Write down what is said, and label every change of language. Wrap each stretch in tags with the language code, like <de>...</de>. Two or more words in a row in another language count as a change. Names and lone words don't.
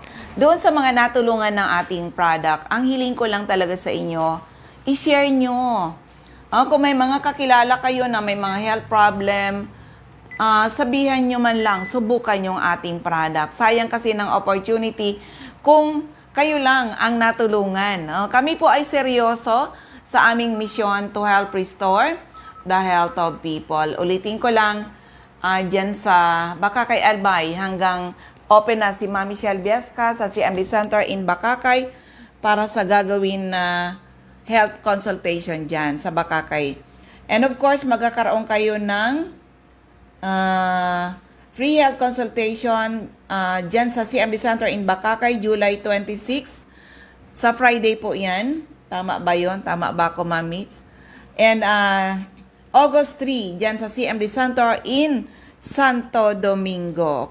<tl>Doon sa mga natulungan ng ating product, ang hiling ko lang talaga sa inyo, i-share nyo. Kung may mga kakilala kayo na may mga</tl> <en>health problem,</en> <tl>sabihan nyo man lang, subukan yung ating product. Sayang kasi ng opportunity kung kayo lang ang natulungan. Kami po ay seryoso sa aming</tl> <en>mission to help restore the health of people.</en> <tl>Ulitin ko lang, dyan sa Bakakay Albay hanggang open na si Ma'am Michelle Biesca sa CMB Center in Bakakay para sa gagawin na</tl> <en>health consultation</en> <tl>dyan sa Bakakay.</tl> <en>And of course,</en> <tl>magkakaroon kayo ng</tl> <en>free health consultation</en> <tl>dyan sa CMB Center in Bakakay, July 26. Sa Friday po yan. Tama ba yun? Tama ba ako, Ma'am Mitz?</tl> <en>And August</en> <tl>3, dyan sa CMB Center in Santo Domingo.</tl>